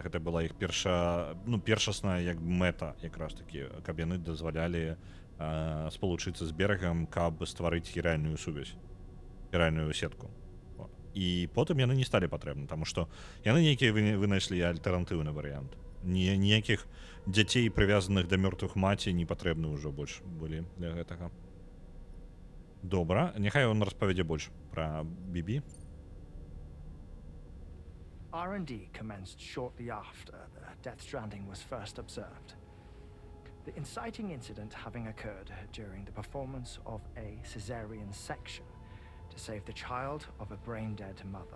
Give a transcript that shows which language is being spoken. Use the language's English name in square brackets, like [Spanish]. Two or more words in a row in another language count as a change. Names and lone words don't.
[Belarusian] Гэта была іх першасная як мэта, якраз такі, каб яны дазвалялі спалучыцца з берагам, каб стварыць хіральную сувязь, хіральную сетку. І потым яны не сталі патрэбны, таму што яны нейкія вынайшлі альтэрнатыўны варыянт. Ніякіх дзяцей, прывязаных да мёртвых маці, не патрэбны ўжо больш былі для гэтага. Добра, няхай он распавядзе больш пра BB. [English] R&D commenced shortly after the Death Stranding was first observed. The inciting incident having occurred during the performance of a cesarean section to save the child of a brain-dead mother.